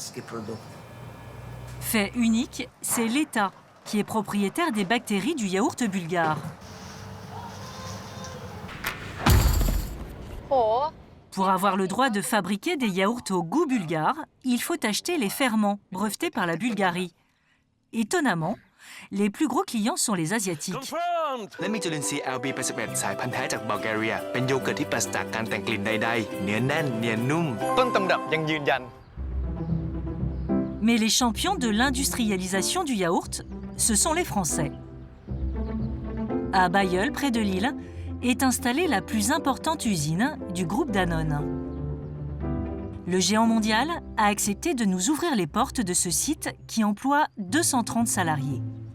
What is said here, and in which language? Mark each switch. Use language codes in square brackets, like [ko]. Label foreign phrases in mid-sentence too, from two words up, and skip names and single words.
[fr] Fait unique, c'est l'État qui est propriétaire des bactéries du yaourt bulgare. Pour avoir le droit de fabriquer des yaourts au goût bulgare, il faut acheter les ferments brevetés par la Bulgarie. Étonnamment, les plus gros clients sont les Asiatiques. [th] และมีจุลินทรีย์ LB81 สายพันธุ์แท้จากบัลแกเรียเป็นโยเกิร์ตที่ปราศจากการแต่งกลิ่นใดๆเนื้อแน่นเนียนนุ่มต้นตำรับยังยืนยัน [fr] Mais les champions de l'industrialisation du yaourt, ce sont les Français. À Bailleul, près de Lille, est installée la plus importante usine du groupe Danone. Le géant mondial a accepté de nous ouvrir les portes de ce site qui emploie 230 salariés.